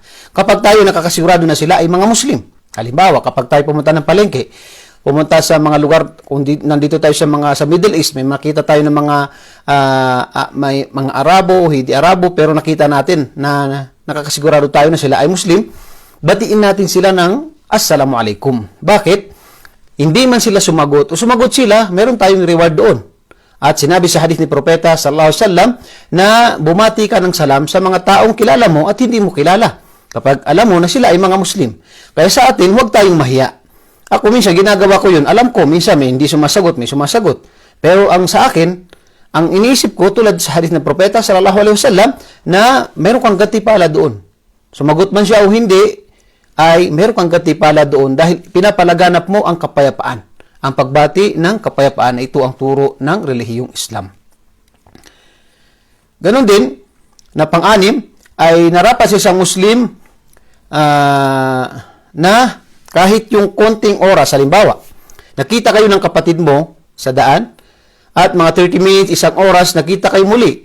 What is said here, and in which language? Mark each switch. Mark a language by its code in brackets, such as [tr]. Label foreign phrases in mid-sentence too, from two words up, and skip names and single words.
[tl] Kapag tayo nakakasigurado na sila ay mga Muslim. Halimbawa, kapag tayo pumunta ng palengke, pumunta sa mga lugar, kung nandito tayo sa [en] Middle East, [tl] may makita tayo ng may mga Arabo o hindi Arabo, pero nakita natin na nakakasigurado tayo na sila ay Muslim, batiin natin sila ng Assalamualaikum. Bakit? Hindi man sila sumagot o sumagot sila, meron tayong reward doon. At sinabi sa hadith ni Propeta [ar] صلى الله عليه وسلم [tl] na bumati ka ng salam sa mga taong kilala mo at hindi mo kilala kapag alam mo na sila ay mga Muslim. Kaya sa atin, huwag tayong mahiya. Ako minsan ginagawa ko yun. Alam ko, minsan may hindi sumasagot, may sumasagot. Pero ang sa akin, ang iniisip ko tulad sa hadith ng Propeta [ar] صلى الله عليه وسلم [tl] na meron kang gantimpala doon. Sumagot man siya o hindi, ay meron kang gantimpala doon dahil pinapalaganap mo ang kapayapaan. Ang pagbati ng kapayapaan, ito ang turo ng relihiyong Islam. Ganon din, na pang-anim, ay narapat sa isang Muslim na kahit yung konting oras, halimbawa, nakita kayo ng kapatid mo sa daan, at mga 30 minutes, isang oras, nakita kayo muli.